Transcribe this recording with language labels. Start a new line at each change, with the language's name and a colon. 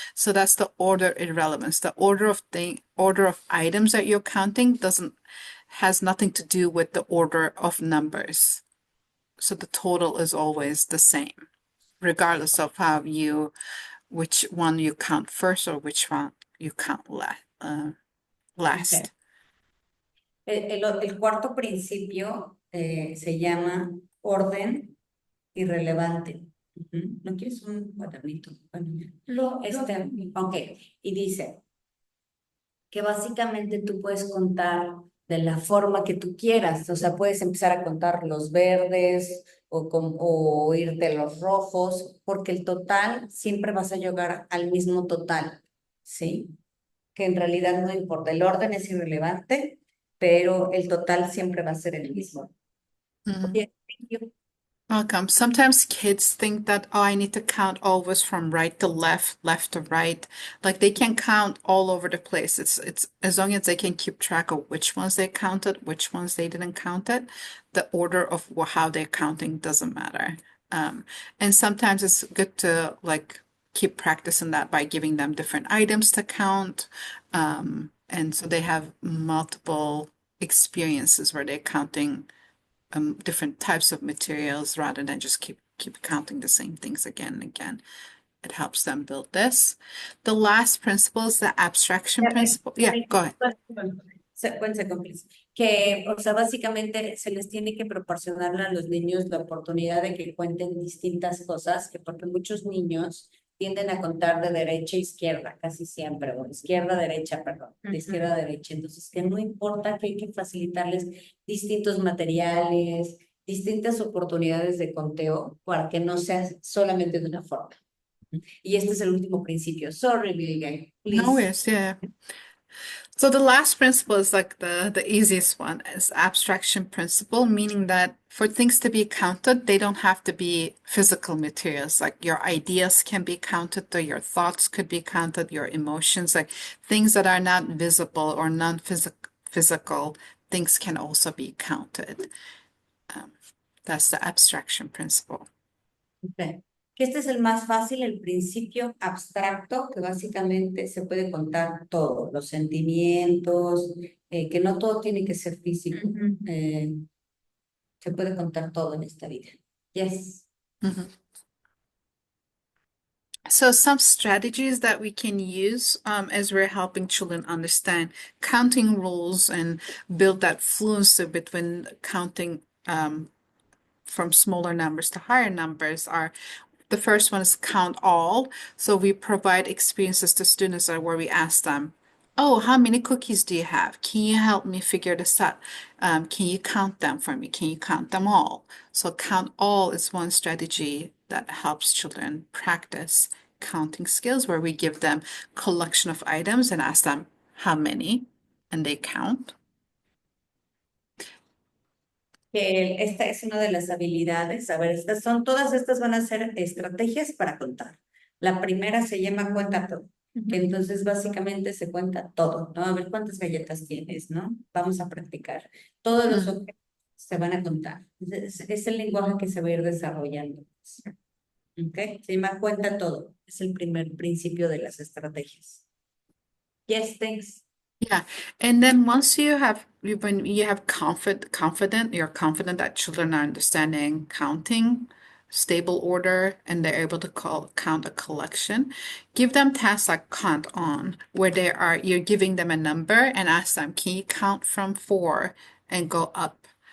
English: So that's the order irrelevance. The order of items that you're counting has nothing to do with the order of numbers. So the total is always the same, regardless of which one you count first or which one you count last. Okay.
Spanish: El cuarto principio se llama orden irrelevante. ¿No quieres un cuadernito? Bueno, ok, y dice que básicamente tú puedes contar de la forma que tú quieras, o sea, puedes empezar a contar los verdes o irte a los rojos, porque el total siempre vas a llegar al mismo total, ¿sí? Que en realidad no importa, el orden es irrelevante, pero el total siempre va a ser el mismo. Mhm.
English: Yes, thank you. Welcome. Sometimes kids think that, oh, I need to count always from right to left, left to right. Like they can count all over the place. It's as long as they can keep track of which ones they counted, which ones they didn't count it. The order of how they're counting doesn't matter. And sometimes it's good to like keep practicing that by giving them different items to count. And so they have multiple experiences where they're counting different types of materials rather than just keep counting the same things again and again. It helps them build this. The last principle is the abstraction principle. Yeah, go ahead.
Spanish: Secuencia please. Que, o sea, básicamente se les tiene que proporcionar a los niños la oportunidad de que cuenten distintas cosas, que porque muchos niños tienden a contar de derecha a izquierda, casi siempre, o izquierda a derecha, perdón, de izquierda a derecha. Entonces, que no importa que hay que facilitarles distintos materiales, distintas oportunidades de conteo para que no sea solamente de una forma. Y este es el último principio.
English: Sorry, Billy, please. No, yes, yeah. So the last principle is like the easiest one is abstraction principle, meaning that for things to be counted, they don't have to be physical materials. Like your ideas can be counted, or your thoughts could be counted, your emotions, like things that are not visible or non-physical things can also be counted. That's the abstraction principle. Okay.
Spanish: Que este es el más fácil, el principio abstracto, que básicamente se puede contar todo, los sentimientos, que no todo tiene que ser físico. Se puede contar todo en esta vida.
English: Yes. Mhm. So some strategies that we can use as we're helping children understand counting rules and build that fluency between counting from smaller numbers to higher numbers are the first one is count all. So we provide experiences to students where we ask them, oh, how many cookies do you have? Can you help me figure this out? Can you count them for me? Can you count them all? So count all is one strategy that helps children practice counting skills where we give them collection of items and ask them how many, and they count.
Spanish: Que esta es una de las habilidades. A ver, todas estas van a ser estrategias para contar. La primera se llama cuenta todo, que entonces básicamente se cuenta todo, ¿no? A ver cuántas galletas tienes, ¿no? Vamos a practicar. Todos los objetos se van a contar. Es el lenguaje que se va a ir desarrollando. ¿Ok? Se llama cuenta todo. Es el primer principio de las estrategias.
English: Yes, thanks. Yeah, and then once when you have you're confident that children are understanding counting, stable order, and they're able to count a collection, give them tasks like count on, where you're giving them a number and ask them, can you count from 4 and go up?